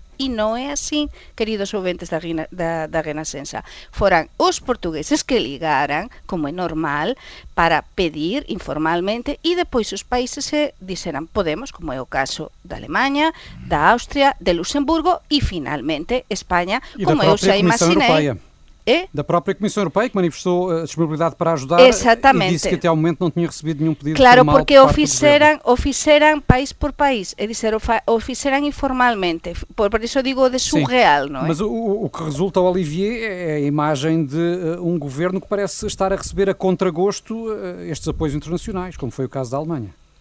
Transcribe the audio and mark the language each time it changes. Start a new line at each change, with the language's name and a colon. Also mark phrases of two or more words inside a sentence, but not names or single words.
Galician: E non é así, queridos ouventes da Renascença. Foran os portugueses que ligaran, como é normal, para pedir informalmente, e depois os países se dixeran podemos, como é o caso da Alemanha, da Austria, de Luxemburgo e finalmente España, como eu xa imaginei.
Portuguese: Da própria Comissão Europeia, que manifestou a disponibilidade para ajudar. Exatamente. E disse que até ao momento não tinha recebido nenhum pedido claro, formal.
Galician: Porque o fixeran país por país, é dizer, o fixeran informalmente, por isso digo de surreal,
Portuguese: sim, não é? Mas o que resulta, Olivier, é a imagem de um governo que parece estar a receber a contragosto estes apoios internacionais, como foi o caso da Alemanha.